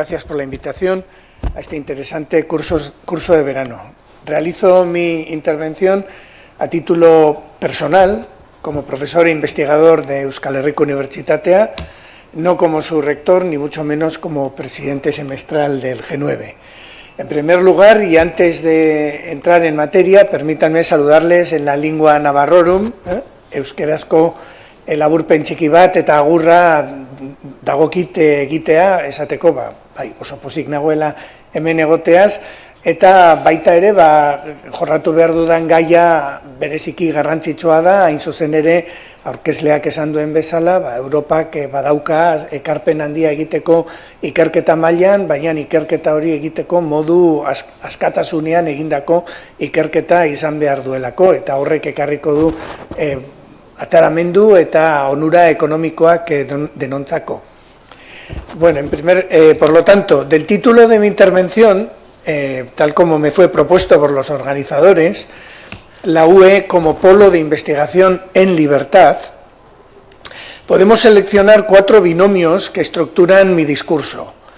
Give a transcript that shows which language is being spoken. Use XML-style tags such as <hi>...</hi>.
<es>Gracias por la invitación a este interesante curso de verano. Realizo mi intervención a título personal, como profesor e investigador de Euskal Herriko Unibertsitatea, no como su rector, ni mucho menos como presidente semestral del G9. En primer lugar, y antes de entrar en materia, permítanme saludarles en la lingua navarrorum,</es> <eu>euskerazko laburpen txiki bat eta agurra dagokit egitea esateko, bai, oso pozik nagoela hemen egoteaz, eta baita ere, jorratu behar dudan gaia bereziki garrantzitsua da, hain zuzen ere, aurkezleak esan duen bezala, Europak badauka ekarpen handia egiteko ikerketa mailan, baina ikerketa hori egiteko modu askatasunean egindako ikerketa izan behar duelako, eta horrek ekarriko du ataramendu eta onura ekonomikoak denontzako.</eu> <es>Bueno, por lo tanto, del título de mi intervención, tal como me fue propuesto por los organizadores, la UE como polo de investigación en libertad, podemos seleccionar 4 binomios que estructuran mi discurso.</es>